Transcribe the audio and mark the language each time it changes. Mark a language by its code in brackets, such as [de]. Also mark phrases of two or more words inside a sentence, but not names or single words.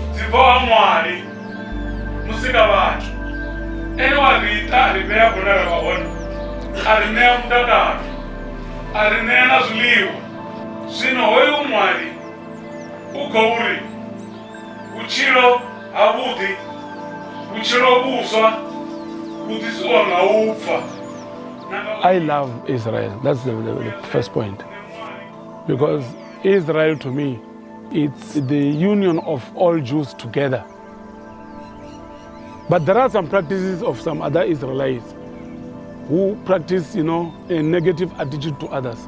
[ve] Mathivha wa Mwari musika vathu ene wa rita a ri vhea kunala wa hone a ri ṋea mutakalo a ri ṋea na zwiḽiwa zwino hoyu Mwari u khou ri vhutshilo havhuḓi vhutshilo vhuswa vhu ḓisiwa nga u pfa. [en] I love Israel. That's the first point. Because Israel to me, it's the union of all Jews together. But there are some practices of some other Israelites who practice, a negative attitude to others.